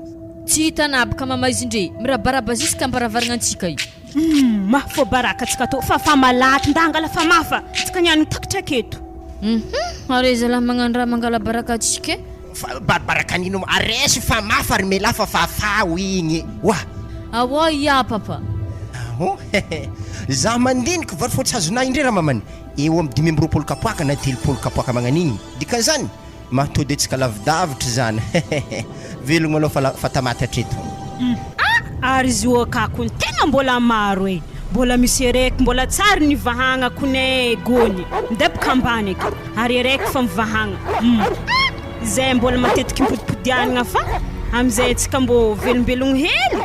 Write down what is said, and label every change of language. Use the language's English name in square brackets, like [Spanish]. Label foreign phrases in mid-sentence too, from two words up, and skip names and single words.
[Malagasy] tsy hitanabaka mama izy ndre mirabaraba ziska ambaravaragna antsika io ma fô baraka tsika to fa malaty ndangala fa mafa tsika niany takatra keto ary zalahy magnano raha mangala baraka antsika baraka nino aresy fa mafa ary mela fa fafao igny wa awa ya papa za mandiniky vary fotsy hazonay indray raha mamany eo amin'ny 5 kapoaka na 3 kapoaka magnan'igny dikan'izany mahatody antsika lavidavitra zany velogno aloha fa tamaty hatreto ary izy io akako ny tegna mbola maro e mbola misy raiky mbola tsara nivahagna kone gony ndepaka ambany eky ary raiky fa mivahagna zay mbola matetiky mipodipodianagna fa amizay tsika mbo velombelogno hely